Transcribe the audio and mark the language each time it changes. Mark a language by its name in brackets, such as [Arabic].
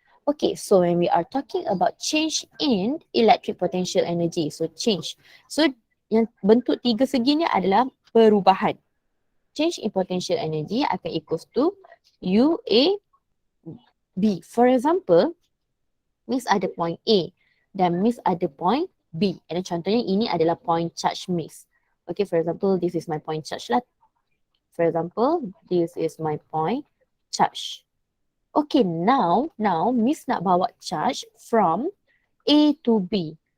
[English] Okay, so when we are talking about change in electric potential energy, so change. [Malay] So yang bentuk tiga segi ni adalah perubahan. [English] Change in potential energy akan equals to UA B. For example, Miss ada point A dan Miss ada point B. [Malay] And contohnya ini adalah point charge Miss. [English] Okay, for example, this is my point charge lah. For example, this is my point charge. Okay, now [Malay] Miss nak bawa [English] charge from A to B.